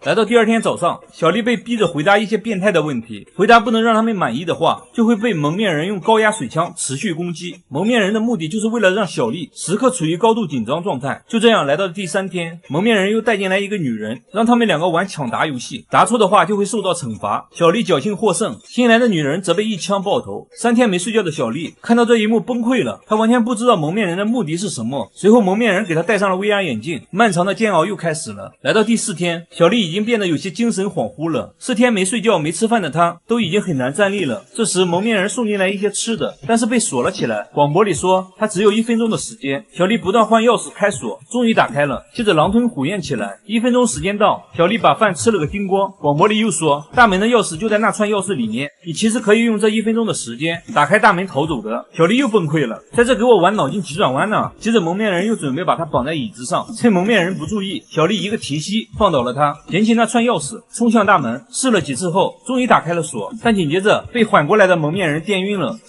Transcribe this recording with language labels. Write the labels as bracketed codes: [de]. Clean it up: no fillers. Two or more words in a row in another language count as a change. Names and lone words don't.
[zh] 來到第二天早上，小麗被逼着回答一些變態的問題，回答不能讓他們滿意的話，就會被蒙面人用高壓水槍持續攻擊。蒙面人的目的就是為了讓小麗時刻處於高度緊張狀態。就這樣來到第3天，蒙面人又帶進來一個女人，讓他們2個玩搶答遊戲，答錯的話就會受到懲罰。小麗僥幸獲勝，新來的女人則被一槍爆頭。3天沒睡覺的小麗看到這一幕崩潰了，她完全不知道蒙面人的目的是什麼。隨後蒙面人給她戴上了 VR 眼鏡，漫長的煎熬又開始了。來到第4天，小麗已經變得有些精神恍惚了。4天沒睡覺沒吃飯的她都已經很難站立了。這時蒙面人送進來一些吃的，但是被鎖了起來。廣播裡說她只有1分鐘的時間。小麗不斷換鑰匙開鎖，終於打開了，接着狼吞虎咽起來。1分鐘時間到，小麗把飯吃了個精光。廣播裡又說大門的鑰匙就在那串鑰匙裡面，你其實可以用這1分鐘的時間打開大門逃走的。小麗又崩潰了，在這給我玩腦筋急轉彎呢。接着蒙面人又準備把她綁在椅子上，趁蒙面人不注意，小麗一個提膝放倒了她，撿起那串鑰匙衝向大門，試了幾次後終於打開了鎖，但緊接着被緩過來的蒙面人電暈了。